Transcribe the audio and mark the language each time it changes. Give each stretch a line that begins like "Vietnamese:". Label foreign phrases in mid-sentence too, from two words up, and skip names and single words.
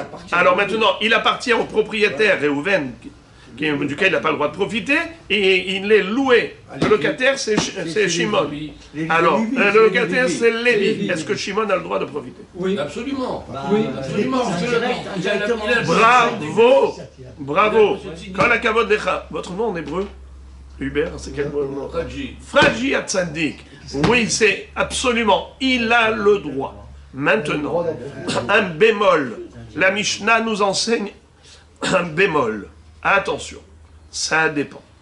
French: Alors maintenant, il appartient au propriétaire Réhouven, duquel il n'a pas le droit de profiter, et il est loué. Le locataire, c'est Shimon. Alors, le locataire, c'est Lévi. Est-ce que Shimon a le droit de profiter? Oui, absolument. Oui, Absolument. Bravo. Bravo.
Hebrew: כל הכבוד לך.
French: Votre nom en hébreu? Hubert, c'est quel nom? Fraji Hatzadik. Oui, c'est absolument. Il a le droit. Maintenant, un bémol. La Mishnah nous enseigne un bémol. Attention, ça dépend.